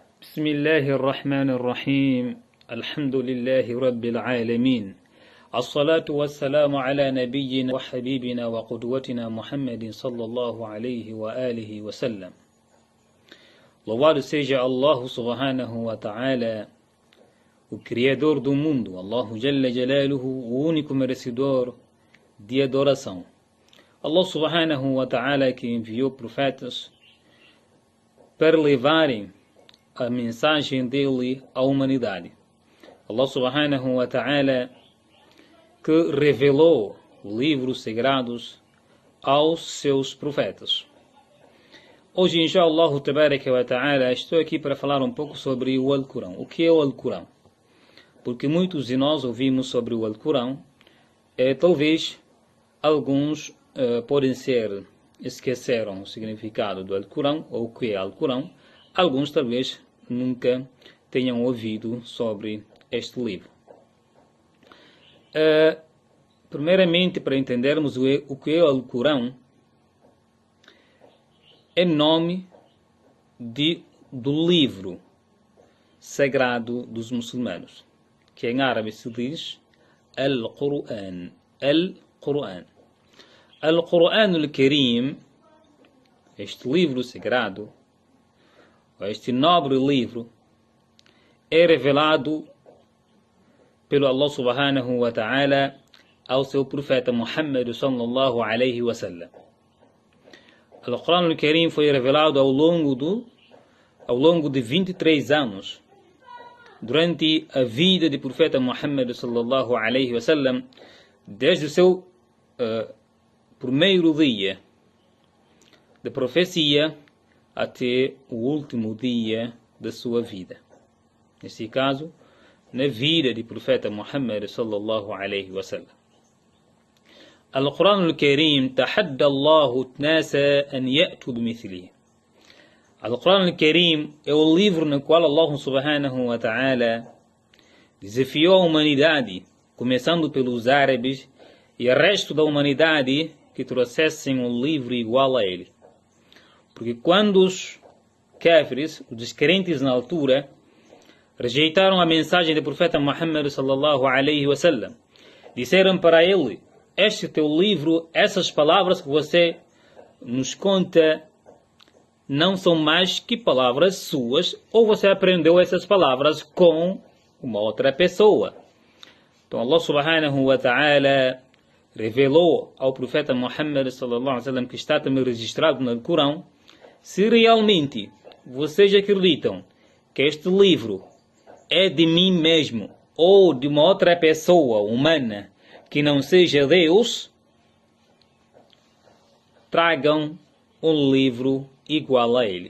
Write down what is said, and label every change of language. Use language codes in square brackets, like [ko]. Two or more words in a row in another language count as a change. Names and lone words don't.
[ar] بسم الله الرحمن الرحيم الحمد لله رب العالمين الصلاة والسلام على نبينا وحبيبنا وقدوتنا محمد صلى الله عليه وآله وسلم. [pt] Louvado seja Allah [ar] سبحانه و تعالى, [pt] o Criador do mundo, [ar] الله جل جلاله, [pt] o único merecedor de adoração. Allah [ar] سبحانه و تعالى [pt] que enviou profetas para levarem a mensagem dele à humanidade. Allah [ar] سبحانه و تعالى [pt] que revelou livros sagrados aos seus profetas. Hoje, [ar] إن شاء الله تبارك و تعالى, [pt] estou aqui para falar um pouco sobre o Alcorão. O que é o Alcorão? Porque muitos de nós ouvimos sobre o Alcorão, talvez alguns podem ser esqueceram o significado do Alcorão, ou o que é Alcorão. Alguns talvez nunca tenham ouvido sobre este livro. Primeiramente, para entendermos o que é o Alcorão, é nome do livro sagrado dos muçulmanos, que em árabe se diz Al-Qur'an. [ar] القرآن. القرآن الكريم, [pt] este livro sagrado, este nobre livro, é revelado pelo Allah [ar] سبحانه و تعالى [pt] ao seu profeta Muhammad [ar] صلى الله عليه و سلم. [pt] O Alcorão al-Karim foi revelado ao longo de 23 anos, durante a vida do profeta Muhammad [ar] صلى الله عليه و سلم, [pt] desde o seu primeiro dia de profecia até o último dia da sua vida. Neste caso, na vida do profeta Muhammad [ar] صلى الله عليه و سلم. القرآن الكريم تحدى الله الناس أن يأتوا بمثله. [pt] القرآن الكريم é o livro no qual Allah [ar] سبحانه و تعالى [pt] desafiou a humanidade, começando pelos árabes e o resto da humanidade, que trouxessem um livro igual a ele. Porque quando os kafirs, os descrentes na altura, rejeitaram a mensagem do profeta Muhammad [ar] صلى الله عليه و سلم, [pt] disseram para ele: este teu livro, essas palavras que você nos conta, não são mais que palavras suas, ou você aprendeu essas palavras com uma outra pessoa. Então Allah [ar] سبحانه و تعالى [pt] revelou ao profeta Muhammad [ar] صلى الله عليه و سلم, [pt] que está também registrado no Corão: se realmente vocês acreditam que este livro é de mim mesmo, ou de uma outra pessoa humana que não seja Deus, tragam um livro igual a ele.